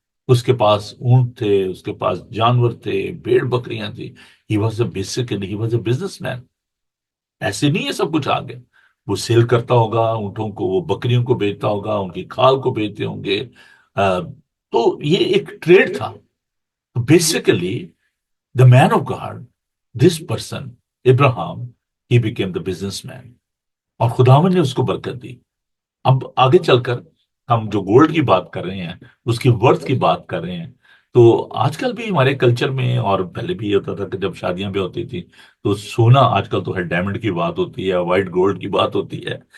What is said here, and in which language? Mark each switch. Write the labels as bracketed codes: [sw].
[ur] اس کے پاس اونٹ تھے، اس کے پاس جانور تھے، بھیڑ بکریاں تھی. [en] He was a basically he was a businessman. [ur] ایسے نہیں ہے سب کچھ آ گیا. وہ سیل کرتا ہوگا اونٹوں کو، وہ بکریوں کو بیچتا ہوگا، ان کی کھال کو بیچتے ہوں گے. آ، تو یہ ایک ٹریڈ تھا. [en] Basically the man of God, this person Abraham, he became the businessman. [ur] اور خداوند نے اس کو برکت دی. اب آگے چل کر ہم جو گولڈ کی بات کر رہے ہیں، اس کی ورتھ کی بات کر رہے ہیں. تو آج کل بھی ہمارے کلچر میں، اور پہلے بھی یہ ہوتا تھا کہ جب شادیاں بھی ہوتی تھی تو سونا، آج کل تو ہے ڈائمنڈ کی بات ہوتی ہے، وائٹ گولڈ کی بات ہوتی ہے.